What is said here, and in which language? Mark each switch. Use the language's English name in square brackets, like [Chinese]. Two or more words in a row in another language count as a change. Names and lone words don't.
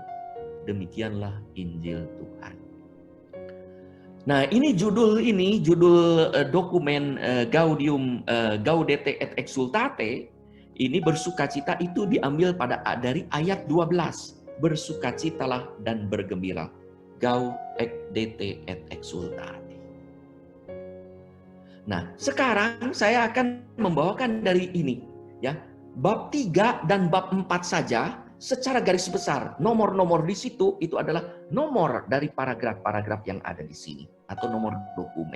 [Indonesian] Demikianlah Injil Tuhan. Nah, ini judul dokumen Gaudium Gaudete et Exsultate. Ini bersukacita itu diambil dari ayat 12. Bersukacitalah dan bergembira. Gaudete et Exsultate. Nah, sekarang saya akan membawakan dari ini, ya. Bab 3 dan bab 4 saja secara garis besar. Nomor-nomor di situ itu adalah nomor dari paragraf-paragraf yang ada di sini atau nomor dokumen.